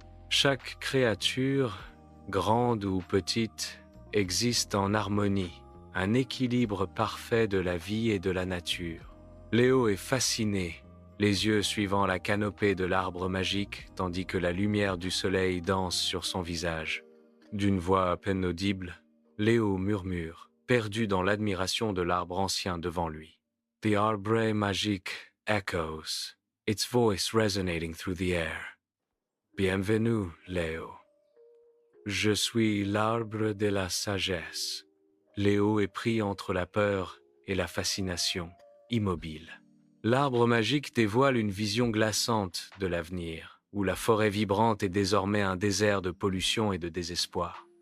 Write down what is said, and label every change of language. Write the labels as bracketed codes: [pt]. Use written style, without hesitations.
[fr] Chaque créature, grande ou petite, existe en harmonie, un équilibre parfait de la vie et de la nature. Léo est fasciné, les yeux suivant la canopée de l'arbre magique, tandis que la lumière du soleil danse sur son visage. D'une voix à peine audible, Léo murmure, perdu dans l'admiration de l'arbre ancien devant lui. [en] The arbre magique echoes, its voice resonating through the air. [fr] Bienvenue, Léo. Je suis l'arbre de la sagesse. Léo est pris entre la peur et la fascination, immobile. L'arbre magique dévoile une vision glaçante de l'avenir, où la forêt vibrante est désormais un désert de pollution et de désespoir.